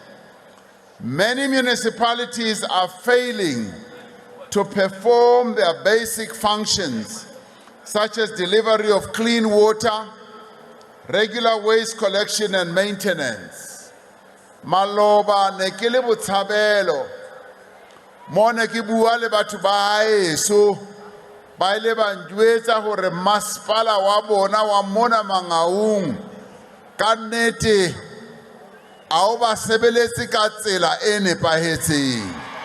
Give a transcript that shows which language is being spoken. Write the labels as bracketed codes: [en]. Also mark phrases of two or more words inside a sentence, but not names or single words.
[en] Many municipalities are failing to perform their basic functions, such as delivery of clean water, regular waste collection and maintenance. [st] Maloba ne ke le botshabelo mo ne ke bua le batho ba heso ba ile ba njwetsa hore masepala wa bona wa mona Mangaung ka nnete a o ba sebeletse ka tsela e nepahetseng.